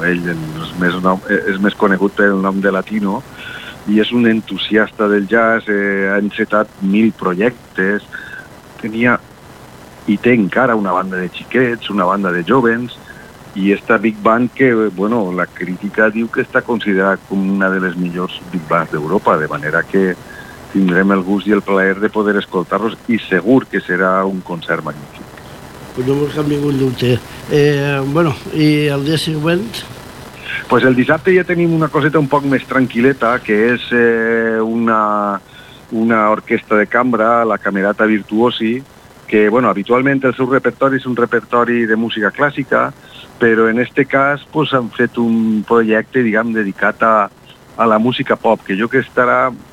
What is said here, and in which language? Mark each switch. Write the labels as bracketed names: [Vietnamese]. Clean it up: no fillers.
[Catalan] Ell és més conegut pel nom de latino i és un entusiasta del jazz, ha encetat 1000 projectes, tenia i té encara una banda de xiquets, una banda de jovens, i esta big band que, bueno, la crítica diu que està considerada com una de les millors big bands d'Europa, de manera que tindrem el gust i el plaer de poder escoltar-los i segur que serà un concert magnífic. [Spanish] Pues no busca ningún dubte. Bueno, ¿y al día siguiente? [Catalan] Pues el dissabte ja tenim una coseta un poc més tranquil·leta, que és una orquestra de cambra, la Camerata Virtuosi, que, bueno, habitualment el seu repertori és un repertori de música clàssica, però en este cas pues, han fet un projecte, diguem, dedicat a la música pop, que jo que estarà...